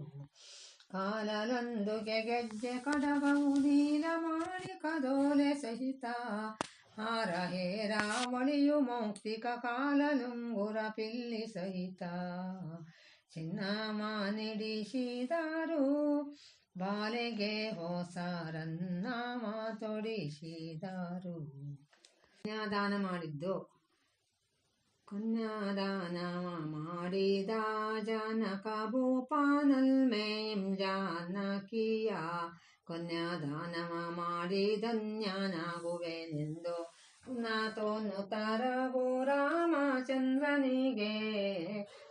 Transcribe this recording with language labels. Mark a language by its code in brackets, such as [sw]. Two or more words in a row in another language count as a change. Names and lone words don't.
[kn] ಕಾಲಲೊಂದುಗೆ ಗೆಜ್ಜೆ ಕಡಗವು ನೀಲ ಮಾಣಿಕದೋಲೆ ಸಹಿತ ಹಾರ ಹೇರಾವಳಿಯು ಮೌಕ್ತಿಕ ಕಾಲಲುಂಗುರ ಪಿಲ್ಲಿ ಸಹಿತ ಚಿನ್ನವ ನಿಡಿಸಿದರು ಬಾಲೆಗೆ ಹೊಸರನ್ನವ ತೊಡಿಸಿದರು. ಕನ್ಯಾದಾನ ಮಾಡಿದ್ದು. ಕನ್ಯಾದಾನವ ಮಾಡಿದ ಜನಕ ಭೂಪಾನಲ್ಮೇಂ ಜಾನಕಿಯ ಕನ್ಯಾದಾನವ ಮಾಡಿ ಧನ್ಯನಾಗುವೆನೆಂದು ನಾತೋನ್ನುತ್ತರ ರಾಮಚಂದ್ರನಿಗೆ